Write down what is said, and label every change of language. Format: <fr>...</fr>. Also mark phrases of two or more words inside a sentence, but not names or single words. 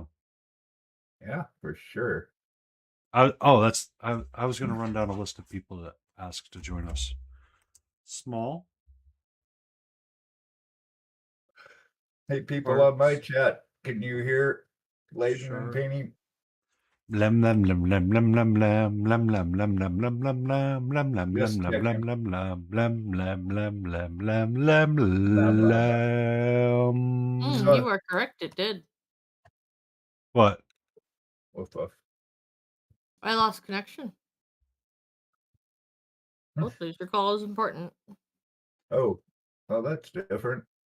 <en>Yeah, for sure. I was going to run down a list of people that asked to join us. Small. Hey, people on my chat, can you hear Layden Sure. and Paney? Lem lem lem lem lem lem lem lem lem lem lem lem lem lem lem lem Just lem lem checking. lem lem lem lem lem lem lem lem Blah, blah, blah. lem. You are correct. It did. What? Woof, woof. I lost connection. Oh, please recall is important. Oh, well, that's different.</en>